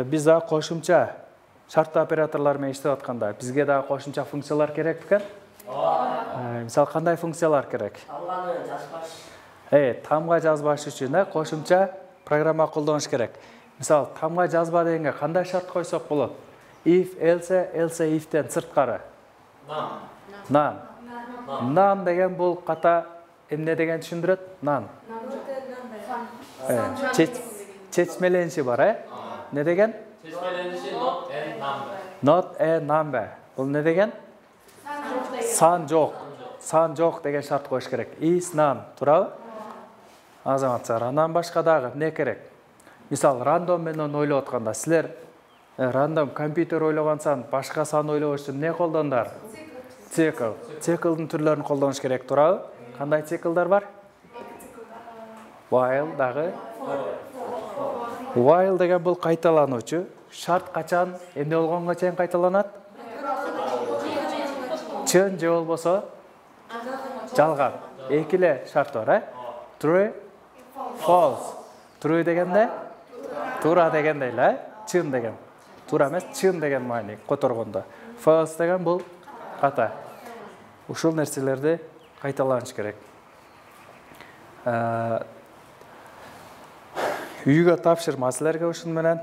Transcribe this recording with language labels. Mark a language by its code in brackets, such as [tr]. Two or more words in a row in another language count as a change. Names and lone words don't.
[ky] Биз да кошумча шарттуу операторлор менен иштеп атканда бизге да кошумча функциялар керек бекен? Мисалы кандай функциялар керек? Тамга жазбаш үчүн кошумча программа колдонуш керек. Мисалы тамга жазба дегенге кандай шарт койсок болот? [en] If, else, [ky] if'тен сырткары. Nan деген бул ката эмне деген түшүндүрөт? Nan. Чечмелениши бар, э? Не деген? Чечмелениши [en] not and number. Not a number. [ky] Бул не деген? Сан жок. Сан жок деген шарт коюш керек. [en] Is none. [ky] Туурабы? Азаматчар, андан башка дагы эмне керек? Мисалы, рандом менен ойлоп атканда силер рандом компьютер ойлогон сан башка сан ойлош үчүн эмне колдондуңар? Цикл. Циклдын түрлөрүн колдонуш керек, туурабы? Кандай циклдар бар? While дагы. While деген бул кайталануучу. Шарт качан эмне болгонго чейин кайталанат? Чын же болбосо жалган. Эки эле шарт бар, э? [en] True, false. [ky] True дегенде туура дегенде эле, чын деген. Туура эмес, чын деген маани которгондо. False деген бул ката. Ушул нерселерди кайталаныш керек. Үйгө тапшырма силерге ушун менен.